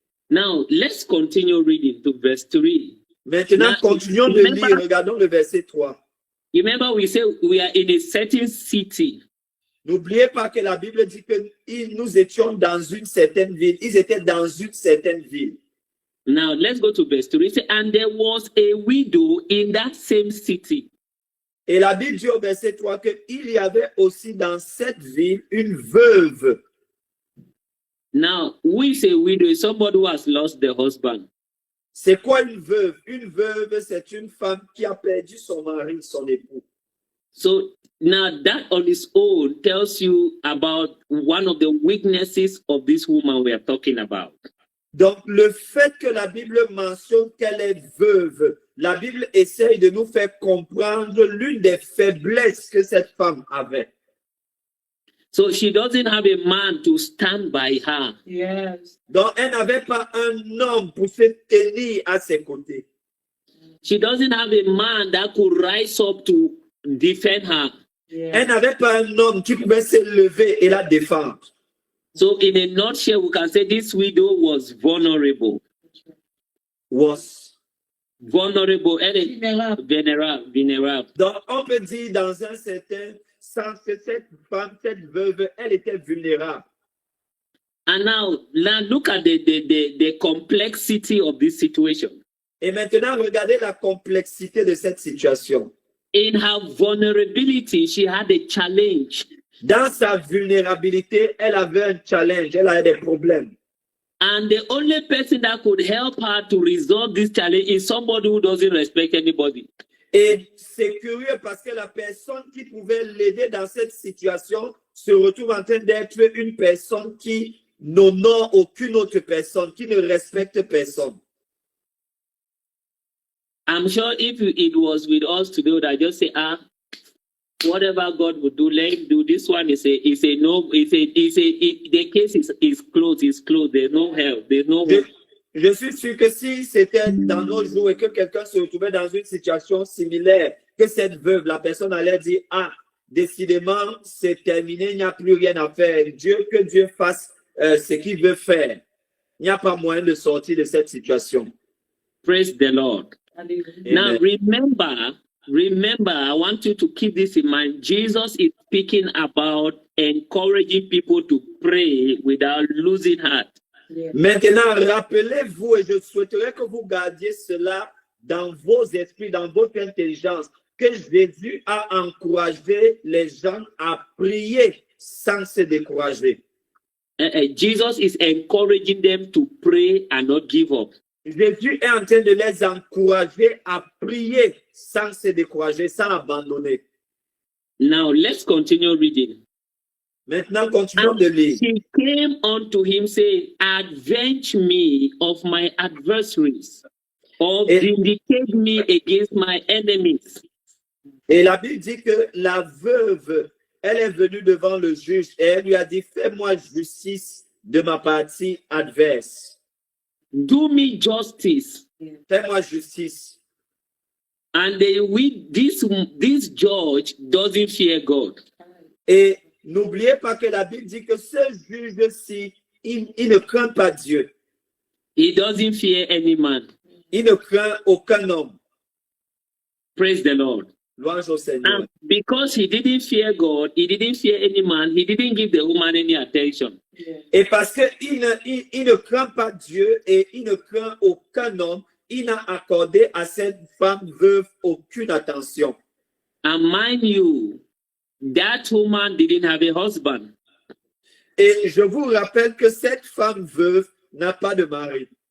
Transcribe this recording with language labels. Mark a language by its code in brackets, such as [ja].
[en] Now, let's continue reading to verse 3. [fr] Maintenant, [en] Now, [fr] continuons de [en] remember- [fr] lire. Regardons le verset 3. [en] Remember, we say we are in a certain city. [fr] N'oubliez pas que la Bible dit que nous étions dans une certaine ville. Ils étaient dans une certaine ville. [en] Now, let's go to verse 3. It says, and there was a widow in that same city. [fr] Et la Bible dit au verset 3 qu'il y avait aussi dans cette ville une veuve. [en] Now, who is a widow? Is somebody who has lost their husband. [fr] C'est quoi une veuve? Une veuve, c'est une femme qui a perdu son mari, son époux. [en] So now that on its own tells you about one of the weaknesses of this woman we are talking about. [fr] Donc, le fait que la Bible mentionne qu'elle est veuve, la Bible essaye de nous faire comprendre l'une des faiblesses que cette femme avait. [en] So she doesn't have a man to stand by her. Yes. [fr] Donc, elle n'avait pas un homme pour se tenir à ses côtés. [en] She doesn't have a man that could rise up to defend her. [fr] Elle n'avait pas un homme qui pouvait se lever et la défendre. [en] So in a nutshell, we can say this widow was vulnerable. Was. [fr] Vulnerable. Elle est vulnérable. Donc, on peut dire dans un certain sens que cette femme, cette veuve, elle était vulnérable. [en] And now look at the complexity of this situation. [fr] Et maintenant, regardez la complexité de cette situation. [en] In her vulnerability, she had a challenge. [fr] Dans sa vulnérabilité, elle avait un challenge, elle avait des problèmes. [en] And the only person that could help her to resolve this challenge is somebody who doesn't respect anybody. [fr] Et c'est curieux parce que la personne qui pouvait l'aider dans cette situation se retrouve en train d'être une personne qui n'honore aucune autre personne, qui ne respecte personne. [en] I'm sure if it was with us today, would I just say, whatever God would do, let him do. This one is a no. The case is closed. There's no help. There's no. [fr] Je suis sûr que si c'était dans nos jours et que quelqu'un se retrouvait dans une situation similaire, que cette veuve, la personne allait dire, décidément, c'est terminé, il n'y a plus rien à faire. Que Dieu fasse ce qu'il veut faire. Il n'y a pas moyen de sortir de cette situation. [en] Praise the Lord. Amen. Now remember, I want you to keep this in mind. Jesus is speaking about encouraging people to pray without losing heart. [fr] Maintenant, rappelez-vous, et je souhaiterais que vous gardiez cela dans vos esprits, dans votre intelligence, que Jésus a encouragé les gens à prier sans se décourager. [en] Jesus is encouraging them to pray and not give up. [fr] Jésus est en train de les encourager à prier sans se décourager, sans abandonner. [en] Now, let's continue reading. [fr] Maintenant, continuons de lire. [en] He came unto him, saying, avenge me of my adversaries, or vindicate me against my enemies. [fr] Et la Bible dit que la veuve, elle est venue devant le juge et elle lui a dit, fais-moi justice de ma partie adverse. [en] Do me justice. [fr] Fais-moi justice. [en] And this judge doesn't fear God. [fr] Et n'oubliez pas que la Bible dit que ce juge-ci, il ne craint pas Dieu. [en] He doesn't fear any man. [fr] Il ne craint aucun homme. [en] Praise the Lord. [fr] Louange au Seigneur. [en] And because he didn't fear God, he didn't fear any man, he didn't give the woman any attention. [fr] Et parce qu'il ne craint pas Dieu et il ne craint aucun homme, il n'a accordé à cette femme veuve aucune attention. [en] And mind you, that woman didn't have a husband. [fr] Et je vous rappelle que cette femme veuve n'a pas de mari.